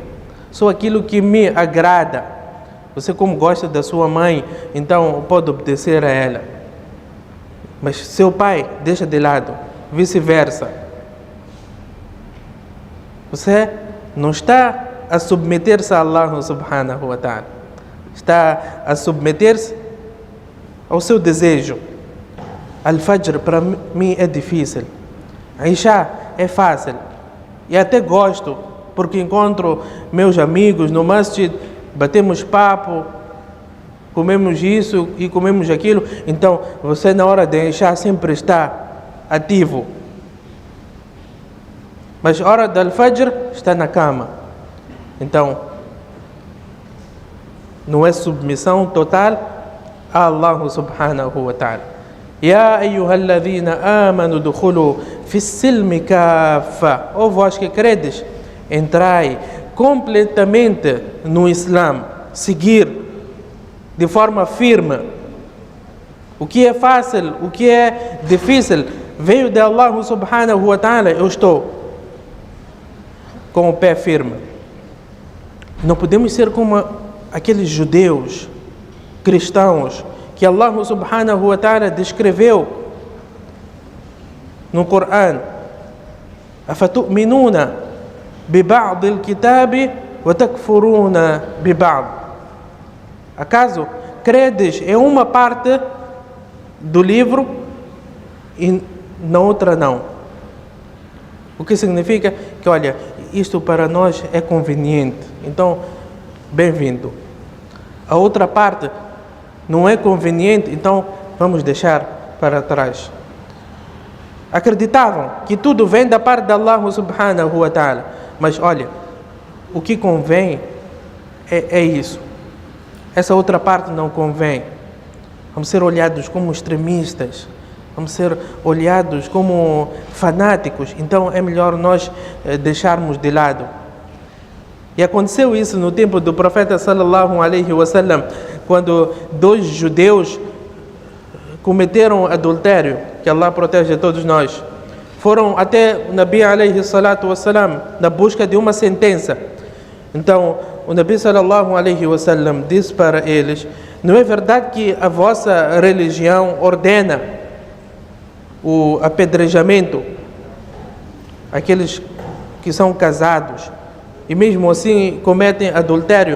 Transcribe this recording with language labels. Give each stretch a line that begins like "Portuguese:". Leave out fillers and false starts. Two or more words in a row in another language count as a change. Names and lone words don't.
Portuguese: Só aquilo que me agrada. Você, como gosta da sua mãe, então pode obedecer a ela. Mas seu pai deixa de lado, vice-versa. Você não está a submeter-se a Allah
Arabic: سبحانه وتعالى.
Portuguese: Está a submeter-se ao seu desejo. Al-Fajr para mim é difícil. Isha é fácil. E até gosto, porque encontro meus amigos no masjid, batemos papo, comemos isso e comemos aquilo. Então, você na hora de Isha sempre está ativo. Mas a hora do Al-Fajr está na cama. Então, não é submissão total a Allah
Arabic: سبحانه وتعالى. يا أيها الذين آمنوا ادخلوا في السلم كافة.
Portuguese: Ó vós que credes, entrai completamente no Islã, seguir de forma firme. O que é fácil, o que é difícil, veio de Allah
Arabic: سبحانه وتعالى.
Portuguese: Eu estou com o pé firme. Não podemos ser como aqueles judeus, cristãos, que Allah
Arabic: سبحانه وتعالى
Portuguese: descreveu no Corão.
Arabic: أفتؤمنون ببعض الكتاب وتكفرون ببعض.
Portuguese: Acaso credes em uma parte do livro e na outra não? O que significa que, olha, isto para nós é conveniente, então bem-vindo. A outra parte não é conveniente, então vamos deixar para trás. Acreditavam que tudo vem da parte de Allah
Arabic: سبحانه وتعالى.
Portuguese: Mas olha, o que convém é isso. Essa outra parte não convém. Vamos ser olhados como extremistas. Vamos ser olhados como fanáticos. Então é melhor nós deixarmos de lado. E aconteceu isso no tempo do profeta
Arabic: صلى الله عليه وسلم,
Portuguese: quando dois judeus cometeram adultério, que Allah protege todos nós. Foram até o Nabi
Arabic: عليه الصلاة والسلام
Portuguese: na busca de uma sentença. Então o Nabi
Arabic: صلى الله عليه وسلم
Portuguese: disse para eles: não é verdade que a vossa religião ordena o apedrejamento aqueles que são casados e mesmo assim cometem adultério?